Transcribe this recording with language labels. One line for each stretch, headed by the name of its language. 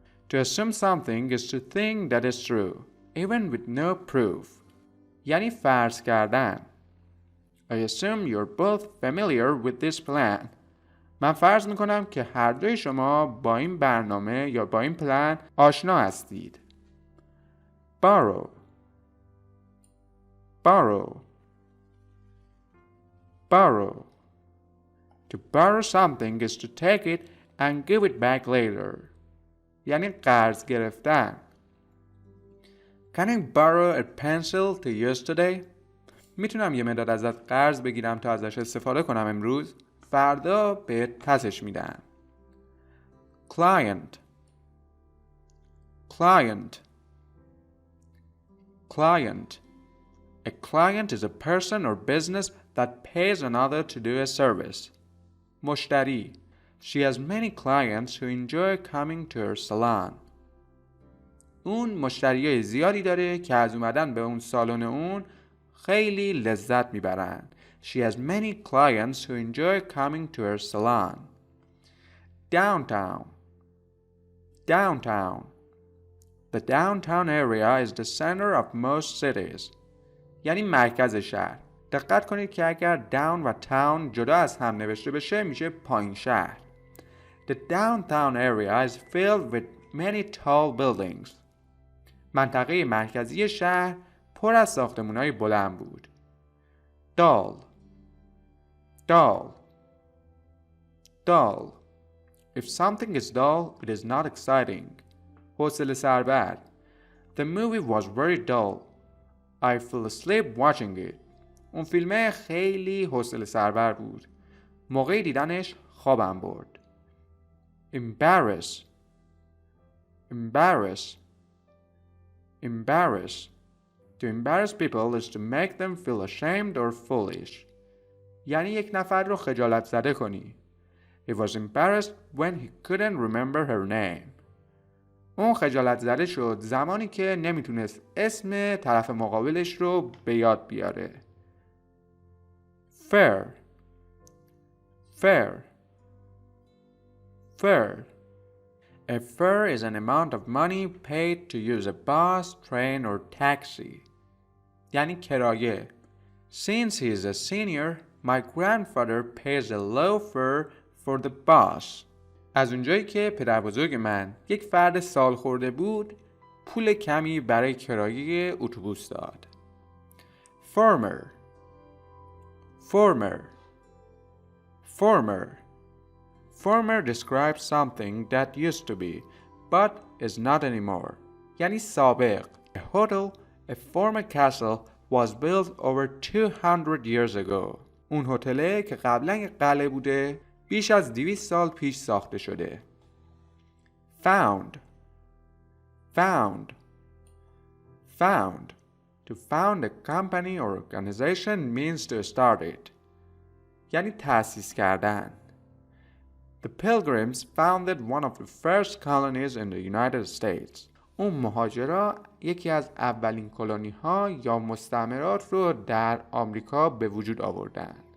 English: To assume something is to think that is true, even with no proof.
Persian: یعنی فرض کردن.
English: I assume you're both familiar with this plan.
Persian: من فرض میکنم که هر دوی شما با این برنامه یا با این پلن آشنا هستید.
English: Borrow. Borrow. Borrow. To borrow something is to take it and give it back later.
Persian: یعنی قرض گرفتن.
English: Can I borrow a pencil to use today?
Persian: میتونم یه مداد ازت قرض بگیرم تا ازش استفاده کنم امروز؟ فردا بهت پسش میدم.
English: Client. Client. Client. A client is a person or business that pays another to do a service.
Persian: مشتری.
English: She has many clients who enjoy coming to her salon.
Persian: اون مشتریای زیادی داره که از اومدن به اون سالن اون خیلی لذت میبرن.
English: She has many clients who enjoy coming to her salon. Downtown. Downtown. The downtown area is the center of most cities.
Persian: یعنی مرکز شهر. دقت کنید که اگر down و town جدا از هم نوشته بشه میشه پایین شهر.
English: The downtown area is filled with many tall buildings.
Persian: منطقه مرکزی شهر پر از ساختمان‌های بلند بود.
English: Dull. Dull. Dull. If something is dull, it is not exciting.
Persian: حوصله سربر.
English: The movie was very dull. I fell asleep watching it.
Persian: اون فیلم خیلی حوصله سربر بود. موقع دیدنش خوابم برد.
English: Embarrass. Embarrass. Embarrass. To embarrass people is to make them feel ashamed or foolish.
Persian: یعنی یک نفر رو خجالت زده کنی.
English: He was embarrassed when he couldn't remember her name.
Persian: اون خجالت زده شد زمانی که نمیتونست اسم طرف مقابلش رو به یاد بیاره.
English: Fair. Fair. Fair. A fare is an amount of money paid to use a bus, train or taxi.
Persian: یعنی کرایه.
English: Since he is a senior, my grandfather pays a low fare for the bus.
Persian: از اونجایی که پدر بزرگ من یک فرد سال خورده بود، پول کمی برای کرایه اتوبوس داد.
English: Former. Former. Former. Former describes something that used to be, but is not anymore.
Persian: یعنی سابق.
English: A hotel, a former castle, was built over 200 years ago.
Persian: اون هتله که قبلا یک قلعه بوده، بیش از 200 سال پیش ساخته شده.
English: Found. Found. Found. To found a company or organization means to start it.
Persian: یعنی تأسیس کردن.
English: The Pilgrims founded one of the first colonies in the United States.
Persian: اون مهاجرا یکی از اولین کلونی ها یا مستعمرات رو در آمریکا به وجود آوردن.